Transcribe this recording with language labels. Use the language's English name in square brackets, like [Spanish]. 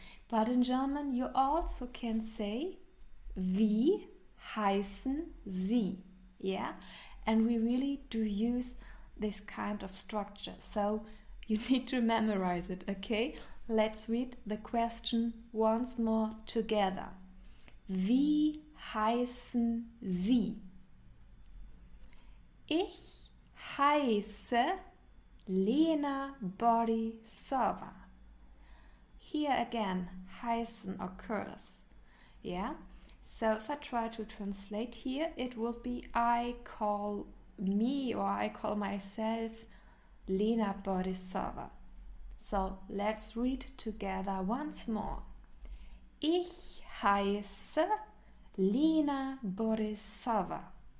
[English] But in German, you also can say, [German] wie heißen Sie, [English] yeah? And we really do use this kind of structure, so you need to memorize it, okay? Let's read the question once more together. [German] Wie heißen Sie? Ich heiße Lena Borisova. [English] Here again, heißen occurs. Yeah? So if I try to translate here, it will be I call me or I call myself Lena Borisova. So let's read together once more. [German] Ich heiße Lena Borisova.